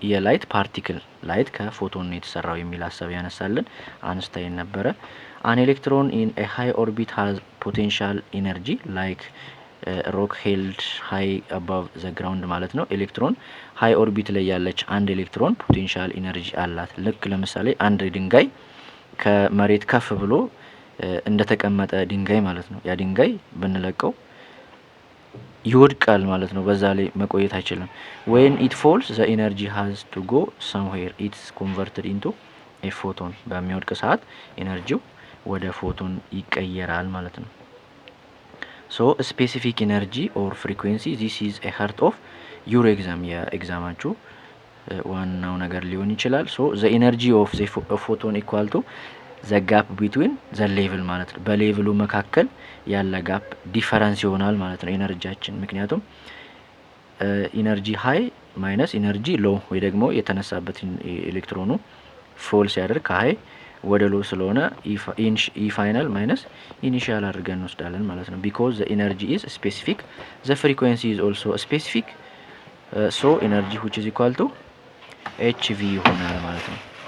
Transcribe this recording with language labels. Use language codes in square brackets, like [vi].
[am] የላይት ፓርቲክል። ላይት ከፎቶን ነው የተሰራው የሚል ሀሳብ ያነሳልን አንስታይን ነበረ። [en] አን ኤሌክትሮን ኢን ኤ ሃይ ኦርቢት ሃዝ ፖቴንሻል ኢነርጂ ላይክ ሮክ ሄልድ ሃይ አባቭ ዘ ግራውንድ [am] ማለት ነው። ኤሌክትሮን ሃይ ኦርቢት ላይ ያለች አንድ ኤሌክትሮን ፖቴንሻል ኢነርጂ አላት። ልክ ለምሳሌ አንድ ድንጋይ ከመሬት ከፍ ብሎ እንደተቀመጠ ድንጋይ ማለት ነው። ያ ድንጋይ ብንለቀው ይወድቃል ማለት ነው። በዛ ላይ መቆየት አይችልም። [en] when it falls the energy has to go somewhere, it's converted into a photon. በሚወድቅ ሰዓት ኤነርጂው ወደ ፎቶን ይቀየራል ማለት ነው። so specific energy or frequency, this is a heart of your exam. [am] የኤግዛማችሁ ዋናው ነገር ሊሆን ይችላል። [en] so the energy of the photon equal to the gap between the level [am] ማለት ነው። በሌቭሉ መካከል ያለ ጋፕ ዲፈረንስ ይሆናል ማለት ነው ኤነርጂያችን። ምክንያቱም ኢነርጂ ሃይ ማይነስ ኢነርጂ ሎ ወይ ደግሞ የተነሳበት ኤሌክትሮኑ ፎል ሲያደርግ ከሃይ ወደ ሎ ስለሆነ ኢ ፋይናል ማይነስ ኢኒሺያል አድርገን እንወስዳለን ማለት ነው። [en] because the energy is specific, the frequency is also specific, so energy which is equal to hv [am] ይሆናል ማለት ነው።